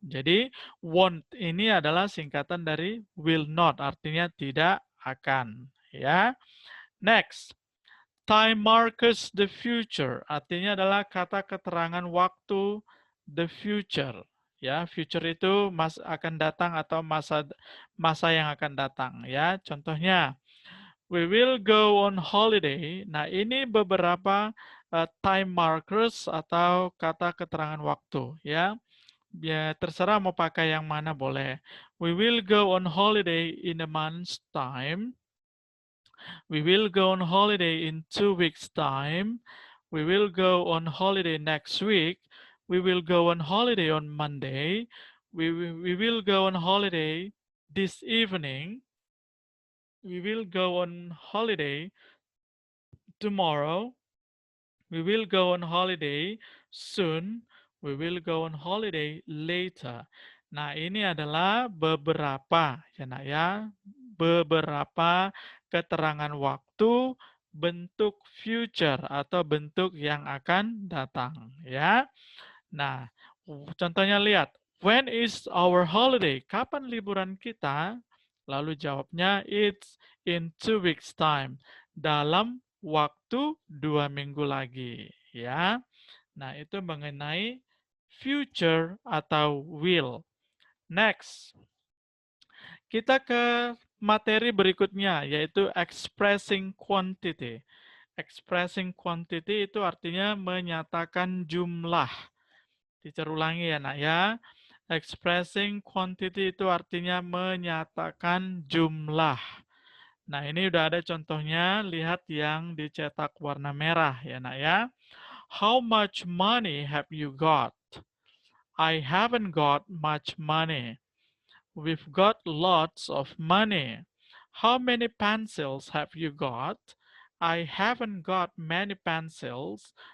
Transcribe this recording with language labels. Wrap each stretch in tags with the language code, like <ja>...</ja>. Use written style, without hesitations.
<id>Jadi won't ini adalah singkatan dari will not, artinya tidak akan, ya. Next.</id> <en>Time markers the future,</en> <id>artinya adalah kata keterangan waktu</id> <en>the future.</en> <id>Ya, future itu akan datang atau masa yang akan datang, ya.</id> <en>Contohnya, we will go on holiday.</en> <id>Nah, ini beberapa time markers atau kata keterangan waktu, ya. Ya, terserah mau pakai yang mana boleh.</id> <en>We will go on holiday in a month's time. We will go on holiday in 2 weeks' time. We will go on holiday next week. We will go on holiday on Monday. We will go on holiday this evening. We will go on holiday tomorrow. We will go on holiday soon. We will go on holiday later.</en> <id>Nah, ini adalah beberapa, ya nak ya, beberapa keterangan waktu bentuk future atau bentuk yang akan datang, ya. Nah, contohnya lihat,</id> <en>when is our holiday?</en> <id>Kapan liburan kita? Lalu jawabnya,</id> <en>it's in 2 weeks time.</en> <id>Dalam waktu 2 minggu lagi, ya. Nah, itu mengenai future atau will. Next, kita ke materi berikutnya, yaitu expressing quantity. Expressing quantity itu artinya menyatakan jumlah. Teacher ulangi ya, nak ya. Expressing quantity itu artinya menyatakan jumlah. Nah, ini udah ada contohnya, lihat yang dicetak warna merah ya, nak ya.</id> <en>How much money have you got? I haven't got much money. We've got lots of money. How many pencils have you got? I haven't got many pencils.</en>